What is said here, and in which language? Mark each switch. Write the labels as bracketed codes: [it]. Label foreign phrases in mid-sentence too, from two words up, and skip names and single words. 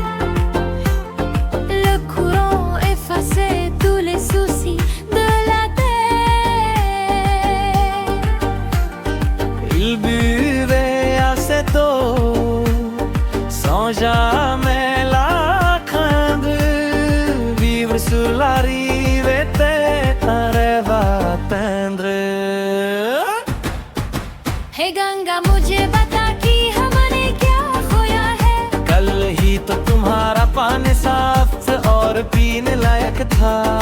[fr] Le courant effaçait tous les soucis de la terre. Il buvait à cette eau sans jamais la craindre. Vivre sur la rive était un rêve à atteindre. [hi] हे गंगा मुझे बता कि हमने क्या खोया है। कल ही तो तुम्हारा पानी साफ और पीने लायक था।